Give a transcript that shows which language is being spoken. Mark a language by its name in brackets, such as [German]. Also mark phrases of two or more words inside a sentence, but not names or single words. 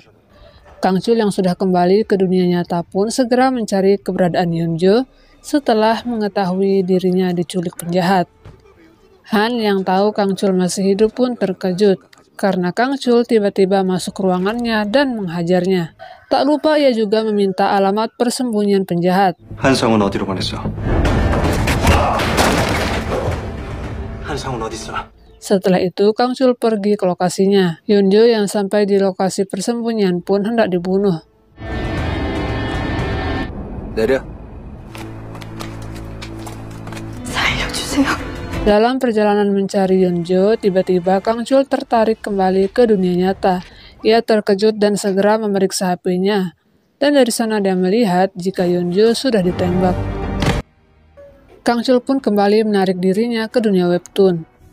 [Indonesian] Kang Chul yang sudah kembali ke dunia nyata pun segera mencari keberadaan Yeonjo setelah mengetahui dirinya diculik penjahat. Han yang tahu Kang Chul masih hidup pun terkejut karena Kang Chul tiba-tiba masuk ruangannya dan menghajarnya. Tak lupa ia juga meminta alamat persembunyian penjahat. [Korean] 한성은 어디로 보냈어? 한성은 어딨어? [Indonesian] Setelah itu, Kang Chul pergi ke lokasinya. Yeonjo yang sampai di lokasi persembunyian pun hendak dibunuh. [Korean] 내려. 살려주세요. [Indonesian] Dalam perjalanan mencari Yeonjo, tiba-tiba Kang Chul tertarik kembali ke dunia nyata. Ia terkejut dan segera memeriksa HP-nya. Dan dari sana dia melihat jika Yeonjo sudah ditembak. Kang Chul pun kembali menarik dirinya ke dunia webtoon.